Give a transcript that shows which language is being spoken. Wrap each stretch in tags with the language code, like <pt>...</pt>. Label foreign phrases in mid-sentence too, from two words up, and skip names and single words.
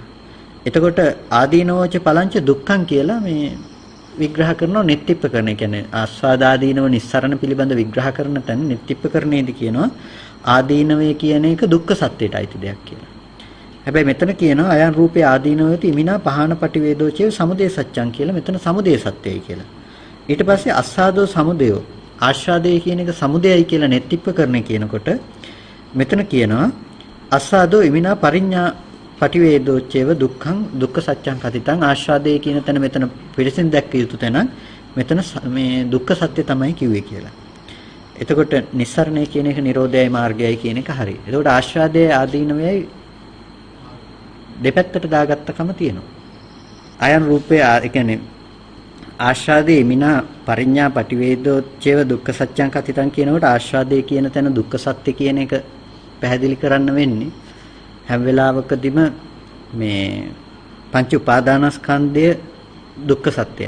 <si>එතකොට</si> <pi>ආදීනවච පලංච දුක්ඛං</pi> <si>කියලා මේ විග්‍රහ කරනවා නෙත්තිප්පකරණය කියන්නේ ආස්වාදාදීනව නිස්සරණ පිළිබඳ විග්‍රහ කරන තැන නෙත්තිප්පකරණයේදී කියනවා ආදීනවය කියන එක දුක්ඛ සත්‍යයට අයිති දෙයක් කියලා. හැබැයි මෙතන කියනවා</si> <pi>අයන් රූපේ ආදීනවයති ඉමිනා පහන පටිවේදෝ චේව සමුදය සත්‍යං</pi> <si>කියලා. මෙතන සමුදය සත්‍යයි කියලා. ඊට පස්සේ</si> <pi>අස්සාදෝ සමුදයෝ</pi> <si>ආස්වාදයේ කියන එක සමුදයයි කියලා නෙත්තිප්පකරණය කියනකොට මෙතන කියනවා</si> <pi>අස්සාදෝ ඉමිනා පරිඤ්ඤා පටිවේදෝ චේව දුක්ඛං දුක්ඛ සත්‍යං කතිතං.</pi> <si>ආස්වාදයේ කියන තැන මෙතන පිළිසින් දැක්ක යුතු තැන මෙතන මේ දුක්ඛ සත්‍ය තමයි කිව්වේ කියලා. එතකොට නිස්සරණය කියන එක නිරෝධයයි මාර්ගයයි කියන එක හරි. එතකොට ආස්වාදයේ ආදීනවයයි දෙපැත්තට දාගත්තකම තියෙනවා.</si> <pi>අයන් රූපේ</pi> <si>ඒ කියන්නේ ආස්වාදයේ</si> <pi>මිනා පරිඤ්ඤා පටිවේදෝ චේව දුක්ඛ සත්‍යං කතිතං</pi> <si>කියනකොට ආස්වාදයේ කියන තැන දුක්ඛ සත්‍ය කියන එක පැහැදිලි කරන්න වෙන්නේ හැම වෙලාවකදීම මේ පංච උපාදානස්කන්ධය දුක්ඛ සත්‍යයි.</si>